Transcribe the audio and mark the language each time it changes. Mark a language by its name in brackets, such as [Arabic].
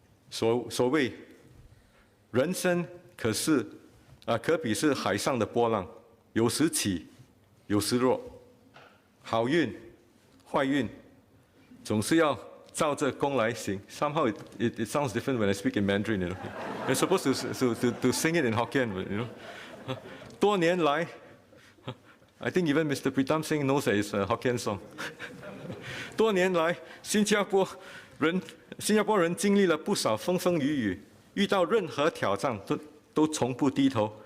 [Chinese] 所谓人生可比是海上的波浪，有时起，有时落，好运、坏运，总是要照着功来行。 [English] Somehow it sounds different when I speak in Mandarin. You know, you're supposed to sing it in Hokkien. You know, [Chinese] 多年来 [English] I think even Mr. Pritam Singh knows that it's a Hokkien song. [Chinese] 多年来，新加坡人经历了不少风风雨雨，遇到任何挑战都从不低头。